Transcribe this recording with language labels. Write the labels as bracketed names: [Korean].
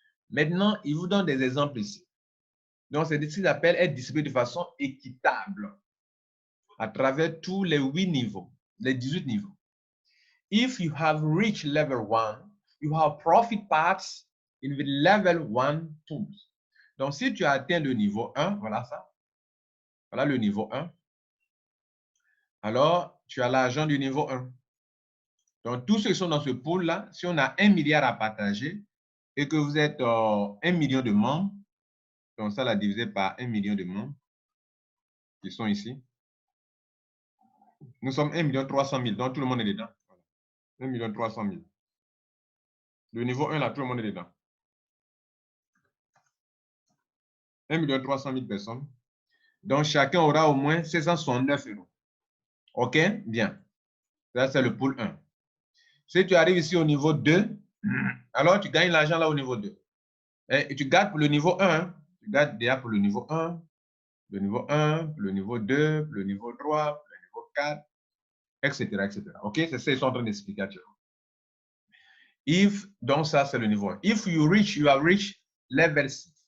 [French] Maintenant, il vous donne des exemples ici. Donc, c'est ce qu'il appelle être distribué de façon équitable à travers tous les 8 niveaux, les 18 niveaux. [English] If you have reached level 1, you have profit parts in the level 1 pools. [French] Donc, si tu as atteint le niveau 1, voilà ça. Voilà le niveau 1. Alors, tu as l'argent du niveau 1. Donc, tous ceux qui sont dans ce pool-là, si on a 1 milliard à partager et que vous êtes 1 million de membres, donc ça, la divisé par 1 million de membres, qui sont ici. Nous sommes 1 300 000, donc tout le monde est dedans. 1 300 000. Le niveau 1, là, tout le monde est dedans. 1 300 000 personnes. Donc, chacun aura au moins 669 €. OK? Bien. Ça, c'est le pool 1. Si tu arrives ici au niveau 2, alors tu gagnes l'argent là au niveau 2. Et tu gardes pour le niveau 1. Tu gardes déjà pour le niveau 1, le niveau 1, le niveau 2, le niveau 3, le niveau 4, etc., etc. OK? C'est ça qu'ils sont en train d'expliquer actuellement. Donc ça, c'est le niveau 1. [English] If you have reached level 6.